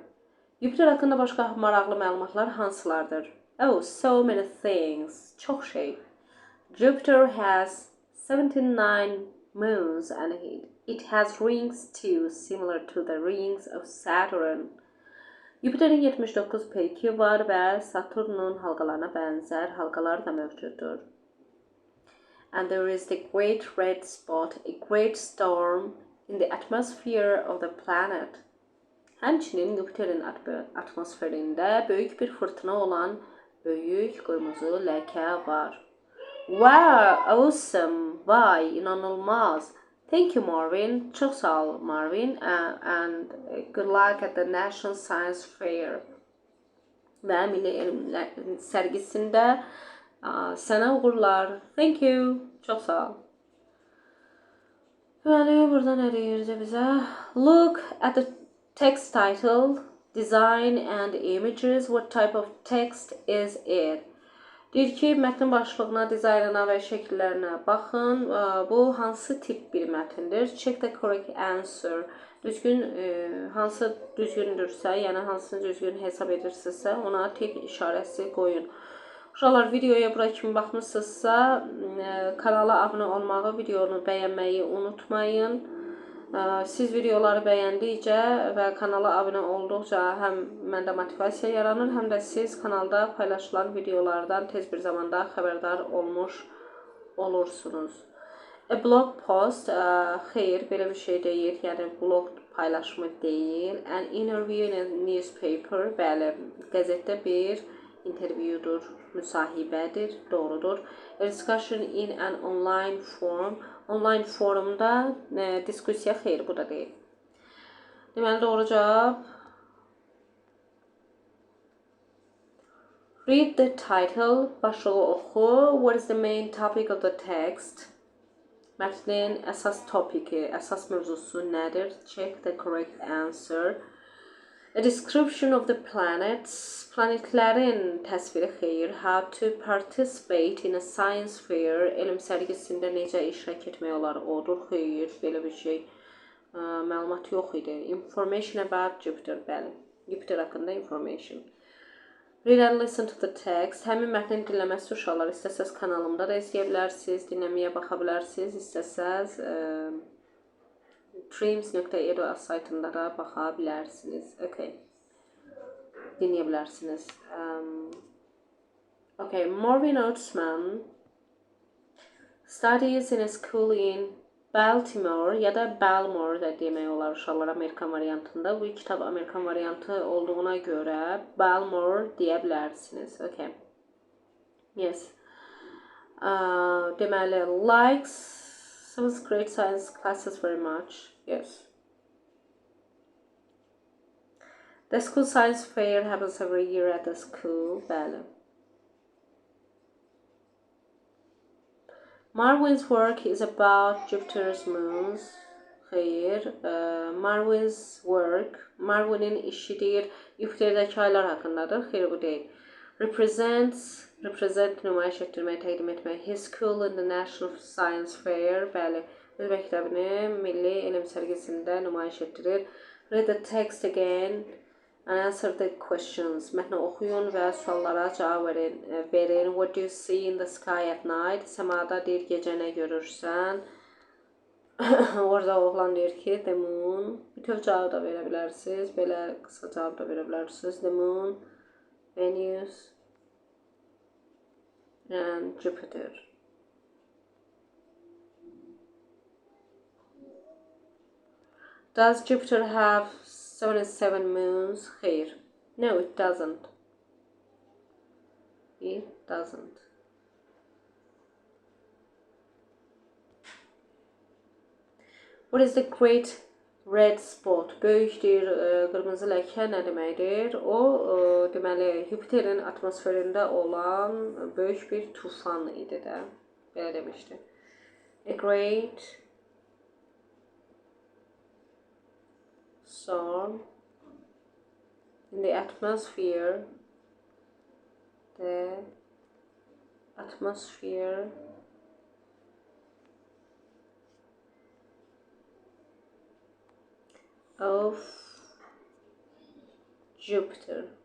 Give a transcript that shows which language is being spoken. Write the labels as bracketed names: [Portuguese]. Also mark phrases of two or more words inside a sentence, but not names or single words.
[Azerbaijani] Jupiter haqqında başqa maraqlı məlumatlar hansılardır? [English] Oh, so many things. [Azerbaijani] Çox şey. [English] Jupiter has 79 moons and it has rings too, similar to the rings of Saturn. [Azerbaijani] Jupiterin 79 peyki var və Saturnun halqalarına bənzər halqalar da mövcuddur. [English] And there is the great red spot, a great storm in the atmosphere of the planet. [Azerbaijani] Həmçinin Jupiterin atmosferində böyük bir fırtına olan böyük qırmızı ləkə var. [English] Wow, awesome, [Azerbaijani] vay, inanılmaz. [English] Thank you, Marvin. [Azerbaijani] Çox sağ ol, Marvin. [English] And good luck at the National Science Fair. [Azerbaijani] Və Milli Elmlər sərgisində sənə uğurlar. [English] Thank you. [Azerbaijani] Çox sağ ol. Deməli, burada nə deyirdi bizə? [English] Look at the text title, design and images. What type of text is it? [Azerbaijani] Deyir ki, mətnin başlığına, dizaynına və şəkillərinə baxın. Bu hansı tip bir mətindir? [English] Check the correct answer. [Azerbaijani] Hansı düzgündürsə, yəni hansını düzgün hesab edirsinizsə, ona tek işarəsi qoyun. Uşaqlar, videoya bura kimi baxmışsınızsa, kanala abunə olmağı, videonu bəyənməyi unutmayın. Siz videoları bəyəndikcə və kanala abunə olduqca həm məndə motivasiya yaranır, həm də siz kanalda paylaşılan videolardan tez bir zamanda xəbərdar olmuş olursunuz. [English] A blog post, [Azerbaijani] xeyr, belə bir şey deyil, yəni blog paylaşımı deyil. [English] An interview in a newspaper, [Azerbaijani] bəli, qəzetdə bir intervyudur, müsahibədir, doğrudur. [English] A discussion in an online form, [Azerbaijani] online forumda diskusiya xeyr, bu da deyil. Deməli, doğru cavab. [English] Read the title, [Azerbaijani] başlığı oxu. [English] What is the main topic of the text? [Azerbaijani] Mətnin əsas topiki, əsas mövzusu nədir? [English] Check the correct answer. A description of the planets, [Azerbaijani] planetlərin təsviri xeyr. [English] How to participate in a science fair, [Azerbaijani] elm sərgisində necə iştirak etmək olar, odur xeyr, belə bir şey məlumat yox idi. [English] Information about Jupiter, [Azerbaijani] bəli. Jupiter haqqında information. [English] Read and listen to the text. [Azerbaijani] Həmin mətnin dinləməsi uşaqlar istəsəz kanalımda da izləyə bilərsiniz, dinləməyə baxa bilərsiniz, istəsəz Dreams.edu saytında da baxa bilərsiniz. Okay. Dinləyə bilərsiniz. [English] Okay, Marvin Oatsman studies in a school in Baltimore [Azerbaijani] ya da Balmore da demək olar uşaqlar Amerikan variantında. Bu kitab Amerikan variantı olduğuna görə Balmore deyə bilərsiniz. [English] Okay. Yes. [Azerbaijani] Deməli, [English] likes 7th grade science classes very much. Yes. The school science fair happens every year at the school. [Azerbaijani] Bəli. [English] Marvin's work is about Jupiter's moons. Xeyr. Marvin's work, [Azerbaijani] Marvin'in işi deyir, Jupiterdəki aylar haqqındadır. Xeyr, bu deyil. Represent nümayiş etdirmək, təqdim etmək. [English] His school in the National Science Fair. [Azerbaijani] Bəli, öz məktəbini Milli Elm Sərgisində nümayiş etdirir. [English] Read the text again and answer the questions. [Azerbaijani] Mətni oxuyun və suallara cavab verin. [English] What do you see in the sky at night? [Azerbaijani] Səmada deyir, gecə nə görürsən? Orada oğlan deyir ki, [English] the moon. [Azerbaijani] Bütöv cavab da verə bilərsiniz. Belə qısa cavab da verə bilərsiniz. [English] The moon, Venus and Jupiter. Does Jupiter have 77 moons? Xeyr. No, it doesn't. It doesn't. What is the great red spot? [Azerbaijani] Böyük deyir, qırmızı ləkə nə deməkdir? O, deməli, Jupiterin atmosferində olan böyük bir tufan idi də. Belə demişdi. [English] A great storm in the atmosphere. The atmosphere of Jupiter.